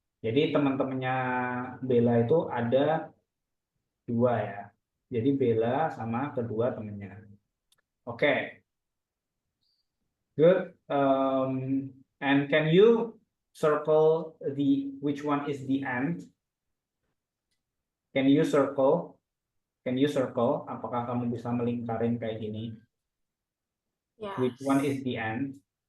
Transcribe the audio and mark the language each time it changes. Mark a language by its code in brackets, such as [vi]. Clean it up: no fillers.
[id] Jadi teman-temannya Bella itu ada 2 ya. Jadi Bella sama kedua temannya. [en] Oke, good. And can you circle which one is the end? Can you circle? [id] Apakah kamu bisa melingkarin kayak gini? [en] Yes. Which one is the end?